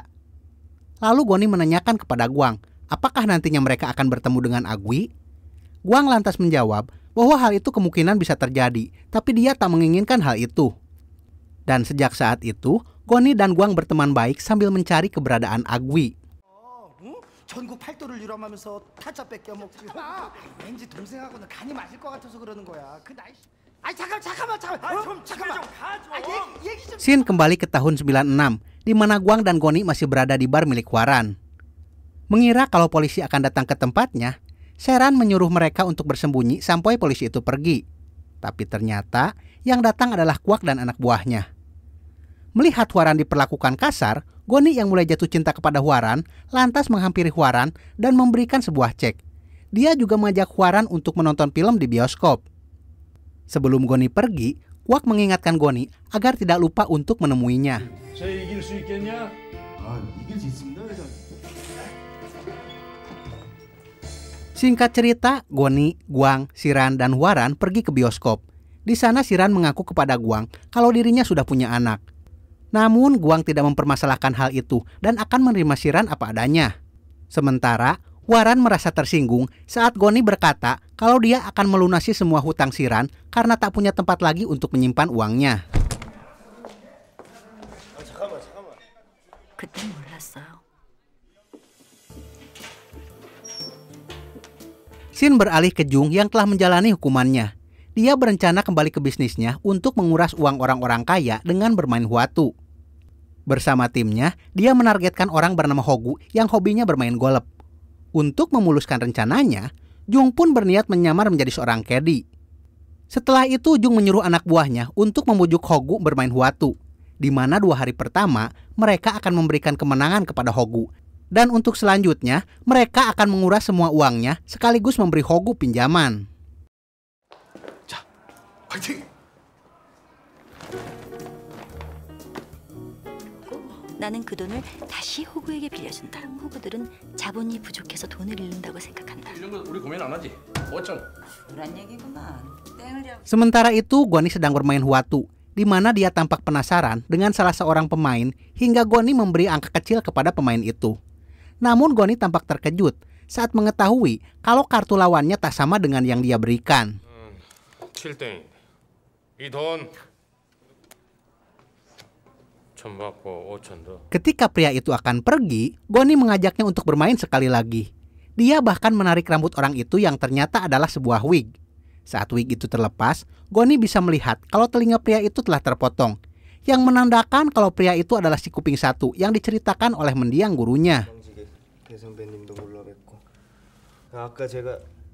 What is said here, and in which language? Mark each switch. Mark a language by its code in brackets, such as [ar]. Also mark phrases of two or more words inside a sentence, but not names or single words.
[id] Lalu Goni menanyakan kepada Guang, apakah nantinya mereka akan bertemu dengan Agwi? Guang lantas menjawab bahwa hal itu kemungkinan bisa terjadi, tapi dia tak menginginkan hal itu. Dan sejak saat itu, Goni dan Guang berteman baik sambil mencari keberadaan Agwi. [ko] 전국 팔도를 유람하면서 타짜 뺏겨 먹지. 왠지 동생하고는 간이 맞을 것 같아서 그러는 거야. 그 나이. 잠깐만. 얘기 좀. [id] Scene kembali ke tahun 96, di mana Guang dan Goni masih berada di bar milik Hwaran. Mengira kalau polisi akan datang ke tempatnya, Sheran menyuruh mereka untuk bersembunyi sampai polisi itu pergi. Tapi ternyata yang datang adalah Kwak dan anak buahnya. Melihat Hwaran diperlakukan kasar, Goni yang mulai jatuh cinta kepada Hwaran lantas menghampiri Hwaran dan memberikan sebuah cek. Dia juga mengajak Hwaran untuk menonton film di bioskop. Sebelum Goni pergi, Kwak mengingatkan Goni agar tidak lupa untuk menemuinya. [ko] 쟤 이길 수 있겠냐? 이길 수 있습니다, 회장. [id] Singkat cerita, Goni, Guang, Shiran, dan Hwaran pergi ke bioskop. Di sana Shiran mengaku kepada Guang kalau dirinya sudah punya anak. Namun Guang tidak mempermasalahkan hal itu dan akan menerima Shiran apa adanya. Sementara Hwaran merasa tersinggung saat Goni berkata kalau dia akan melunasi semua hutang Shiran karena tak punya tempat lagi untuk menyimpan uangnya. [ko] 그땐 몰랐어요. [id] Shin beralih ke Jung yang telah menjalani hukumannya. Dia berencana kembali ke bisnisnya untuk menguras uang orang-orang kaya dengan bermain huatu. Bersama timnya, dia menargetkan orang bernama Hogu yang hobinya bermain golf. Untuk memuluskan rencananya, Jung pun berniat menyamar menjadi seorang kedi. Setelah itu, Jung menyuruh anak buahnya untuk membujuk Hogu bermain huatu, di mana 2 hari pertama mereka akan memberikan kemenangan kepada Hogu. Dan untuk selanjutnya, mereka akan menguras semua uangnya sekaligus memberi Hogu pinjaman. [ko] 화이팅! 나는 그 돈을 다시 호구에게 빌려준다. 호구들은 자본이 부족해서 돈을 잃는다고 생각한다. 이런 건 우리 고민 안 하지? 어쩜? 그런 얘기구만. 땡을 잡. [id] Sementara itu, Goni sedang bermain huatu, di mana dia tampak penasaran dengan salah seorang pemain hingga Goni memberi angka kecil kepada pemain itu. Namun Goni tampak terkejut saat mengetahui kalau kartu lawannya tak sama dengan yang dia berikan. [ko] 7땡. 이 돈 천 받고 5천 더. [id] Ketika pria itu akan pergi, Goni mengajaknya untuk bermain sekali lagi. Dia bahkan menarik rambut orang itu yang ternyata adalah sebuah wig. Saat wig itu terlepas, Goni bisa melihat kalau telinga pria itu telah terpotong, yang menandakan kalau pria itu adalah si kuping satu yang diceritakan oleh mendiang gurunya.